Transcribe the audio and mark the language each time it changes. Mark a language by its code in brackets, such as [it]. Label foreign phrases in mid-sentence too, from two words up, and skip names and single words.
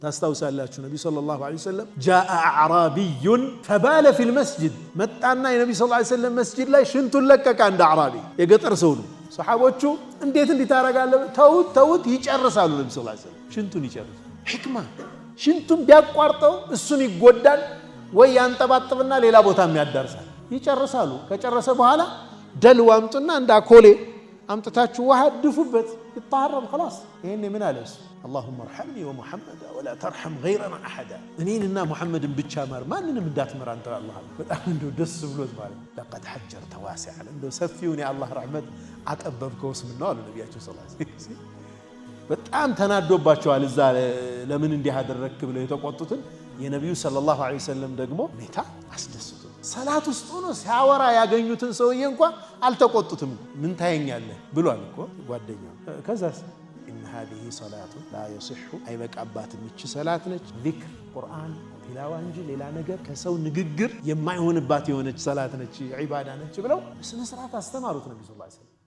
[am] ታስታውሳላችሁ ነብዩ [ar] صلى الله عليه وسلم جاء اعرابي فبال في المسجد [am] መጣና የነብዩ [ar] صلى الله عليه وسلم [am] መስጂድ ላይ ሽንቱን ለቀቀ እንደ አዕራቢ የገጠር ሰው ነው ሰሃቦቹ እንዴት እንዲታረጋለህ ተውት ይጨርሳሉ ነብዩ [ar] صلى الله عليه وسلم [am] ሽንቱን ይጨርሳሉ ህክማ ሽንቱን ቢያቋርጠው እሱን ይጎዳል ወይ ያንጠባጥብና ሌላ ቦታም ያዳርሳል ይጨርሳሉ ከጨረሰ በኋላ ደልው አምጡና እንደ አኮሌ አምጥታችሁ ውሃ ድፉበት ይጣራም خلاص ይሄን ምን አለስ [ar] اللهم ارحمني ومحمد ولا ترحم غيرنا احد [am] እኔንና ሙሐመድን ብቻ ማር ማንንም እንዳትመራ አንተ አላህ በጣም እንደው ደስ ብሎት ማለት [ar] لقد حجرت واسعا [am] እንደው ሰፊውን የአላህ ረህመት አጠበብከው ስምነው አሉ ነብያችን [ar] صلى الله عليه وسلم [am] በጣም ተናዶባቸዋል እዛ ለምን እንዲህ አደረክ ብለው የተቆጡትን የነብዩ [ar] صلى الله عليه وسلم [am] ደግሞ ሁኔታ አስደስቶ ሰላት ውስጥ ሆኖ ሲያወራ ያገኙትን ሰውዬ እንኳን አልተቆጡትም ምን ታየኛለህ ብሏል እኮ ጓደኛው ከዛስ [ar] ان هذه صلاه لا يصح اي [am] በቃባትም እቺ ሰላት ነች ዚክር ቁርአን ቲላዋ እንጂ ሌላ ነገር ከሰው ንግግር የማይሆንባት የሆነች ሰላት ነች ዒባዳ ነች ብለው ስነ ስርዓት አስተማሩት ነብዩ [ar] صلى الله عليه وسلم